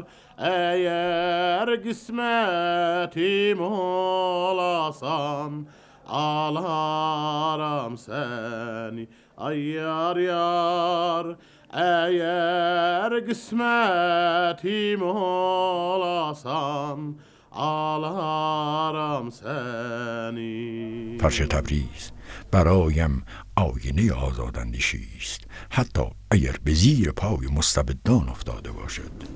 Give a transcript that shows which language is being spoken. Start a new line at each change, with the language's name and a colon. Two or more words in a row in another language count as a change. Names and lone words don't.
Azerbaijani: Eğer kısmetim olasan, alaram seni ay yar yar. Eğer kısmetim olasan, alaram seni.
Persian: فرش تبریز برایم آینه آزاداندیشی است، حتی اگر به زیر پای مستبدان افتاده باشد.